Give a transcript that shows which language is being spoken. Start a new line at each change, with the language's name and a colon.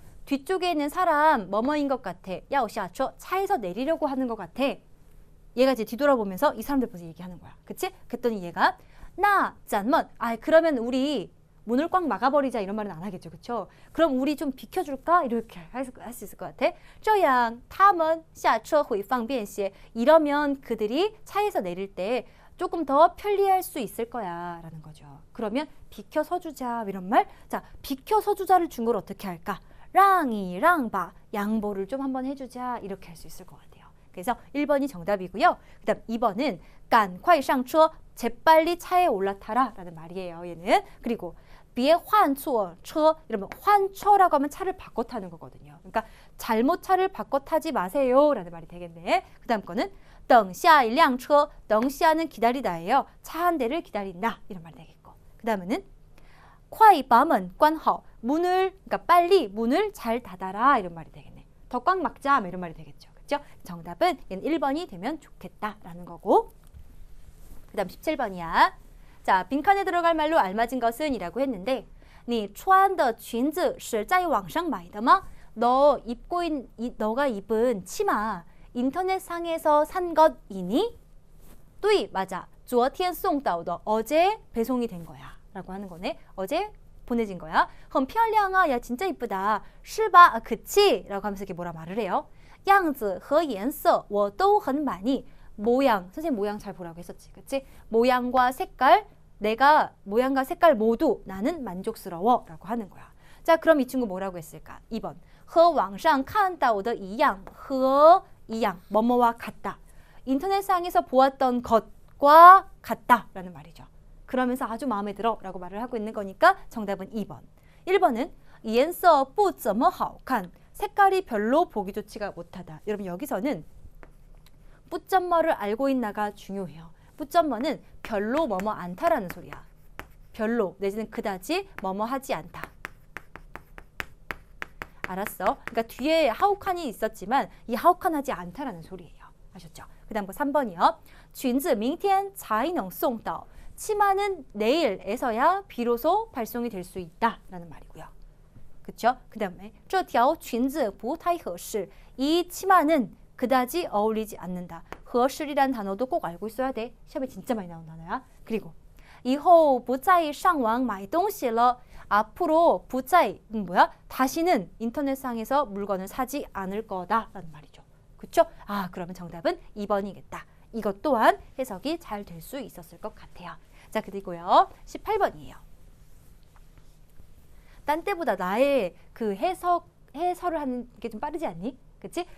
Korean: 뒤쪽에 있는 사람 뭐뭐인 것 같아.
Chinese: 要下车.
Korean: 차에서 내리려고 하는 것 같아. 얘가 이제 뒤돌아보면서 이 사람들 보면서 얘기하는 거야. 그치? 그랬더니 얘가 나, 짠먼. 아, 그러면 우리 문을 꽉 막아버리자 이런 말은 안 하겠죠. 그쵸? 그럼 우리 좀 비켜줄까? 이렇게 할 수 있을 것 같아.
Chinese: 这样他们下车会方便些.
Korean: 이러면 그들이 차에서 내릴 때 조금 더 편리할 수 있을 거야 라는 거죠. 그러면 비켜 서주자 이런 말. 자, 비켜 서주자를 준 걸 어떻게 할까? 랑이랑바. 양보를 좀 한번 해주자 이렇게 할 수 있을 것 같아요. 그래서 1번이 정답이고요. 그 다음 2번은 간
Chinese: 快上车.
Korean: 재빨리 차에 올라타라 라는 말이에요. 얘는. 그리고
Chinese: 别换错车.
Korean: 이러면 환처라고 하면 차를 바꿔 타는 거거든요. 그러니까 잘못 차를 바꿔 타지 마세요 라는 말이 되겠네. 그 다음 거는
Chinese: 等下一辆车.
Korean: 等下는 기다리다예요. 차 한 대를 기다린다 이런 말이 되겠고.
Chinese: 그 다음에는 快把门关好.
Korean: 문을, 그러니까 빨리 문을 잘 닫아라 이런 말이 되겠네. 더 꽉 막자 이런 말이 되겠죠. 그렇죠? 정답은 얘는 1번이 되면 좋겠다라는 거고. 그 다음 17번이야. 자, 빈칸에 들어갈 말로 알맞은 것은 이라고 했는데
Chinese: 你穿的裙子是在网上买的吗?
Korean: 너가 입은 치마 인터넷상에서 산 것이니?
Chinese: 对, 맞아. 昨天送到的.
Korean: 어제 배송이 된 거야 라고 하는 거네. 어제 보내진 거야.
Chinese: 很漂亮啊.
Korean: 야, 진짜 이쁘다. 是吧? 아, 그치? 라고 하면서 이렇게 뭐라 말을 해요.
Chinese: 样子和颜色我都很满意.
Korean: 모양, 선생님 모양 잘 보라고 했었지. 그치? 모양과 색깔, 내가 모양과 색깔 모두 나는 만족스러워 라고 하는 거야. 자, 그럼 이 친구 뭐라고 했을까? 2번.
Chinese: 和网上看到的一样,和一样, 뭐뭐와 같다.
Korean: 인터넷상에서 보았던 것과 같다 라는 말이죠. 그러면서 아주 마음에 들어 라고 말을 하고 있는 거니까 정답은 2번.
Chinese: 1번은 颜色不怎么好看.
Korean: 색깔이 별로 보기 좋지가 못하다. 여러분 여기서는 뿌점머를 알고 있나가 중요해요. 뿌점머는 별로 뭐뭐 않다라는 소리야. 별로 내지는 그다지 뭐뭐 하지 않다. 알았어? 그러니까 뒤에 하우칸이 있었지만 이 하우칸하지 않다라는 소리예요. 아셨죠? 그 다음 거 3번이요.
Chinese: 裙子明天才能送到.
Korean: 치마는 내일에서야 비로소 발송이 될 수 있다라는 말이고요. 그쵸?
Chinese: 그 다음에 这条裙子不太合适.
Korean: 이 치마는 그다지 어울리지 않는다. 合适이란 단어도 꼭 알고 있어야 돼. 시험에 진짜 많이 나온 단어야.
Chinese: 그리고 以后不再上网买东西了.
Korean: 앞으로 不再뭐야? 다시는 인터넷상에서 물건을 사지 않을 거다라는 말이죠. 그쵸? 아, 그러면 정답은 2번이겠다. 이것 또한 해석이 잘 될 수 있었을 것 같아요. 자, 그리고요. 18번이에요. 딴 때보다 나의 그 해설을 하는 게 좀 빠르지 않니? 그치?